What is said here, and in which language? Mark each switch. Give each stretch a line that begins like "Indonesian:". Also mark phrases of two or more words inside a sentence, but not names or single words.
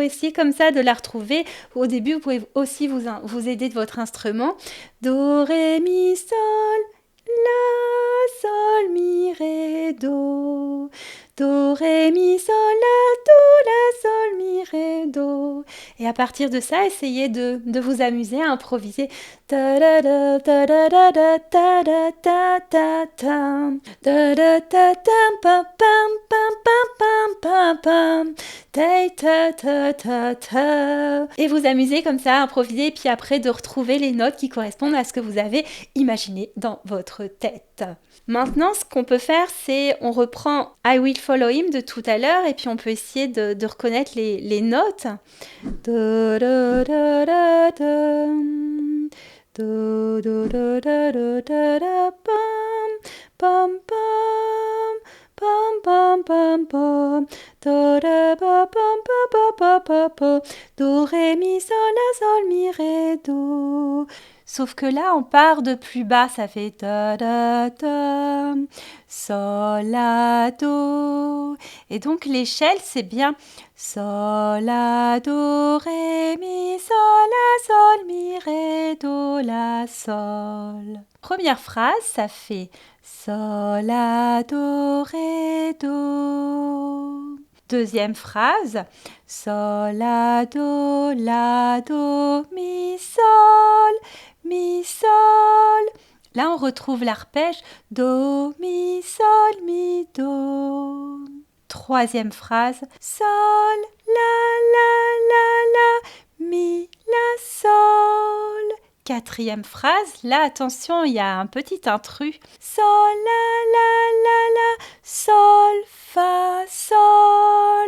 French: Essayez comme ça de la retrouver. Au début, vous pouvez aussi vous aider de votre instrument. Do, ré, mi, sol, la, sol, mi, ré, do. Do, ré, mi, sol, la, sol, mi, ré, do. Et à partir de ça, essayez de vous amuser à improviser. Ta da da ta da da da ta da ta ta tam. Da da ta tam pam pam pam pam pam pam. Ta ta ta ta ta. Et vous amusez comme ça à improviser, puis après de retrouver les notes qui correspondent à ce que vous avez imaginé dans votre tête. Maintenant, ce qu'on peut faire, c'est on reprend I Will Follow Him de tout à l'heure et puis on peut essayer de reconnaître les notes. Da, da, da, da, da. Do, do, do, da, do, da, da, pam, pam, pam, pam, pam, do, da, ba, pam, pa, pa, pa, pa, do, ré, mi, sol, la, sol, mi, ré, do. Sauf que là, on part de plus bas, ça fait da, da, da, sol, la, do. Et donc, l'échelle, c'est bien sol, la, do, ré, mi, sol, la, sol, mi, ré, do, la, sol. Première phrase, ça fait sol, la, do, ré, do. Deuxième phrase, sol, la, do, mi, sol, mi, sol. Là, on retrouve l'arpège do, mi, sol, mi, do. Troisième phrase, sol, la, mi, la, sol. Quatrième phrase, là, attention, il y a un petit intrus. Sol, la, sol, fa, sol.